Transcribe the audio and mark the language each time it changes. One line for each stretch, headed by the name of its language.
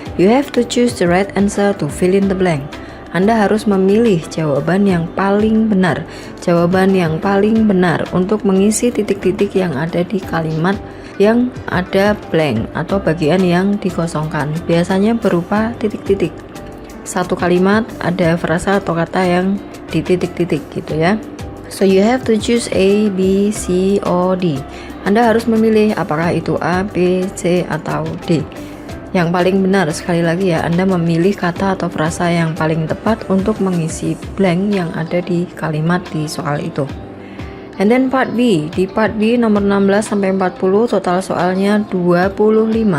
English: You have to choose the right answer to fill in the blank.
Indonesian: Anda harus memilih jawaban yang paling benar. Jawaban yang paling benar untuk mengisi titik-titik yang ada di kalimat yang ada blank atau bagian yang dikosongkan. Biasanya berupa titik-titik. Satu kalimat ada frasa atau kata yang di titik-titik gitu ya.
English: So you have to choose A, B, C, or D.
Indonesian: Anda harus memilih apakah itu A, B, C, atau D. Yang paling benar, sekali lagi ya, Anda memilih kata atau frasa yang paling tepat untuk mengisi blank yang ada di kalimat di soal itu.
English: And then
Indonesian: part B, di part B nomor 16 sampai 40 total soalnya 25.